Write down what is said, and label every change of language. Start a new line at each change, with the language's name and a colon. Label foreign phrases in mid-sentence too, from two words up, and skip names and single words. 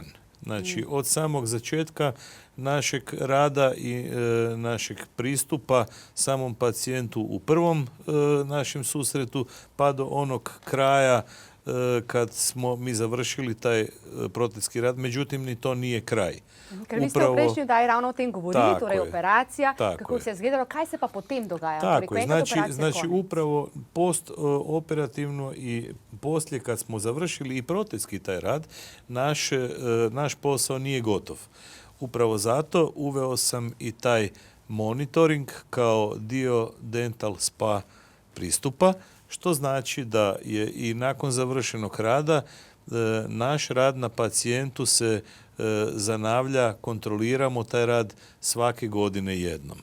Croatian: Znači, od samog začetka našeg rada i našeg pristupa samom pacijentu u prvom našem susretu pa do onog kraja kad smo mi završili taj protetski rad, međutim ni to nije kraj.
Slovenian: Ker vi ste v prejšnji oddaji ravno o tem govorili, torej operacija, kako se je izgledalo, kaj se pa potem dogaja?
Croatian: Tako je, znači upravo postoperativno i poslije kad smo završili i protetski taj rad, naš posao nije gotov. Upravo zato uveo sam i taj monitoring kao dio Dental Spa pristupa, što znači da je i nakon završenog rada naš rad na pacijentu se zanavlja, kontroliramo taj rad svake godine jednom.